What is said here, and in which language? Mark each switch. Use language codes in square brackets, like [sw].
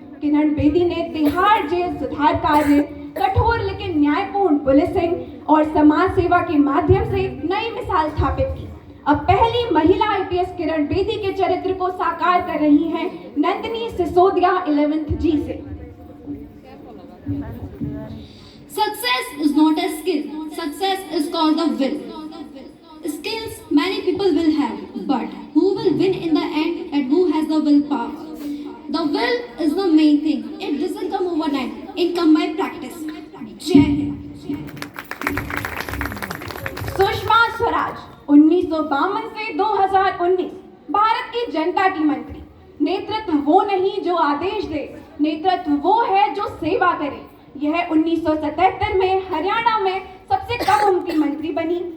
[hi] किरण बेदी ने तिहाड़ जेल सुधार कार्य, कठोर लेकिन न्यायपूर्ण पुलिसिंग और समाज सेवा के माध्यम से नई मिसाल स्थापित की। अब पहली महिला IPS किरण बेदी के चरित्र को साकार कर रही हैं नंदिनी सिसोदिया 11th G से। [en] Success is not a skill. Success is called the will. Skills many people will have, but who will win in the end and who has the willpower? The will is the main thing. It doesn't come overnight. It comes by practice. Jai Hind. [hi] Sushma Swaraj 1952 से 2019 भारत की जनता की मंत्री। नेतृत्व वो नहीं जो आदेश दे, नेतृत्व वो है जो सेवा करे। यह 1977 में हरियाणा में सबसे कम उम्र की मंत्री बनी।